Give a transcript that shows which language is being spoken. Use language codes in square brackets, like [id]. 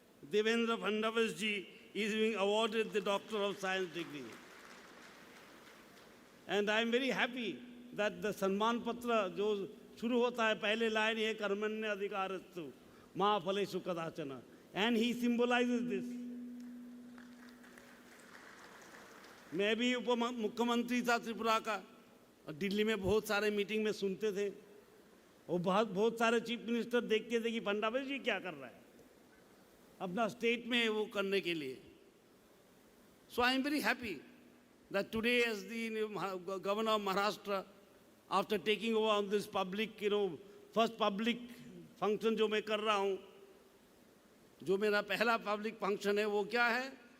[en] Devendra Fadnavis ji, is being awarded the Doctor of Science degree. And I am very happy that the Samman Patra, [hi] जो शुरू होता है पहले line ये कर्मण्य अधिकारस्तु मा फलेषु कदाचन, [en] and he symbolizes this. [hi] मैं भी उप मुख्यमंत्री था त्रिपुरा का, दिल्ली में बहुत सारे मीटिंग में सुनते थे, और बहुत सारे चीफ मिनिस्टर देखते थे कि फडणवीस जी क्या कर रहा है अपना स्टेट में वो करने के लिए. [en] So I am very happy that today, as the governor of Maharashtra, after taking over on this public, first public function [hi] जो मैं कर रहा हूँ, जो मेरा पहला public function है, वो क्या है?